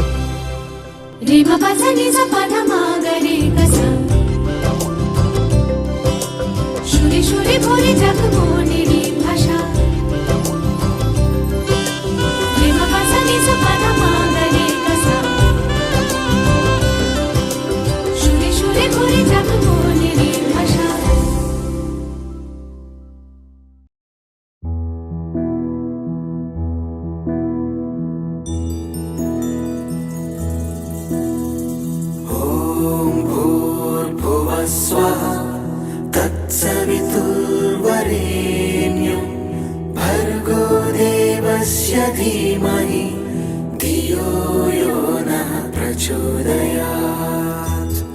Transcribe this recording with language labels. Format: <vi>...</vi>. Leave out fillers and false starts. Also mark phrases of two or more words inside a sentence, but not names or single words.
<bn>রে মা পা সা নি সা পা ধা মা গা রে গা সা সুরে সুরে ভরে যাক মনেরই ভাষা রে মা পা সা নি সা পা ধা মা গা রে গা সা সুরে সুরে ভরে যাক মনেরই ভাষা</bn> <sa>भूर्भुवस्वः तत्सवितुर्वरेण्यं भर्गो देवस्य धीमहि धियो यो नः प्रचोदयात्</sa>